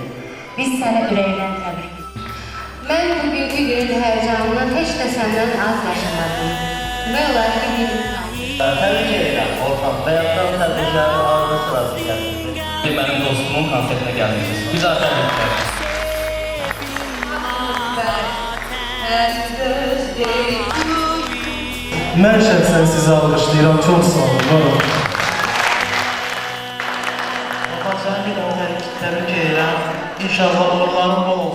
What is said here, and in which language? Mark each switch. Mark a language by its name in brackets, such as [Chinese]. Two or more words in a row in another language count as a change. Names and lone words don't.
[Azerbaijani] Biz seni ürəkdən təbrik edirik. Mən bugünkü günün həyəcanını heç də səndən az yaşamadım. Və olaraq bir Təbrik edirəm Orxan. Bayaqdan təbrikləri ağır sırası gətirdi. [Turkish] Benim dostumun konsertine geldiniz. Güzel tebrikler. [Azerbaijani] Mən şəxsən sizi alqışlayıram, çox sağ olun, var olun. Səni bir daha təbrik edirəm. İnşallah uğurların bol olsun.